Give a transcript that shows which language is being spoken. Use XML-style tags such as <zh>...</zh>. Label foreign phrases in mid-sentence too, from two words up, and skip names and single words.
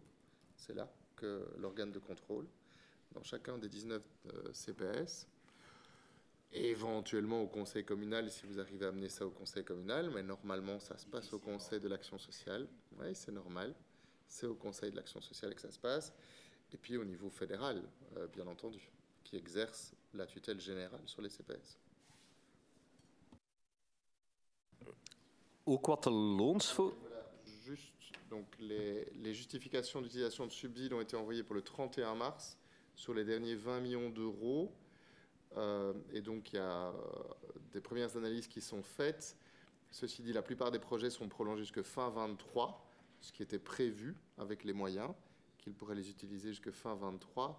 <fr>C'est là que l'organe de contrôle, dans chacun des 19 CPS, et éventuellement au conseil communal, si vous arrivez à amener ça au conseil communal, mais normalement, ça se passe au conseil de l'action sociale. Oui, c'est normal. C'est au conseil de l'action sociale que ça se passe. Et puis au niveau fédéral, bien entendu, qui exerce la tutelle générale sur les CPS.</fr> <nl>Ook wat de loonsvoor...</nl> <fr>Juste, donc les justifications d'utilisation de subsides ont été envoyées pour le 31 mars sur les derniers 20 millions d'euros. Et donc il y a des premières analyses qui sont faites. Ceci dit, la plupart des projets sont prolongés jusqu'à fin 23, ce qui était prévu avec les moyens, qu'ils pourraient les utiliser jusqu'à fin 23.</fr>